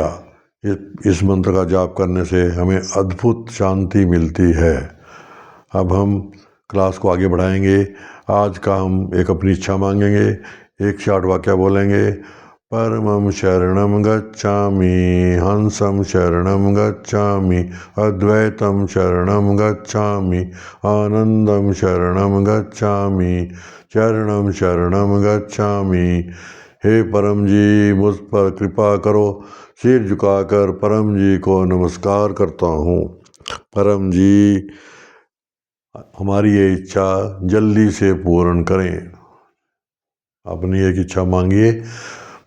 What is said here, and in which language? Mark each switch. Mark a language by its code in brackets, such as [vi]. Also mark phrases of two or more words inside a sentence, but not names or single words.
[hi] इस मंत्र का जाप करने से हमें अद्भुत शांति मिलती है। अब हम क्लास को आगे बढ़ाएंगे। आज का हम एक अपनी इच्छा मांगेंगे, एक शार्ट वाक्य बोलेंगे। [sa] परमं शरणं गच्छामि, हंसं शरणं गच्छामि, अद्वैतं शरणं गच्छामि, आनंदं शरणं गच्छामि, शरणं शरणं गच्छामि। [hi] हे परम जी, मुझ पर कृपा करो। सिर झुकाकर परम जी को नमस्कार करता हूँ। परम जी, हमारी ये इच्छा जल्दी से पूर्ण करें। अपनी एक इच्छा मांगिए।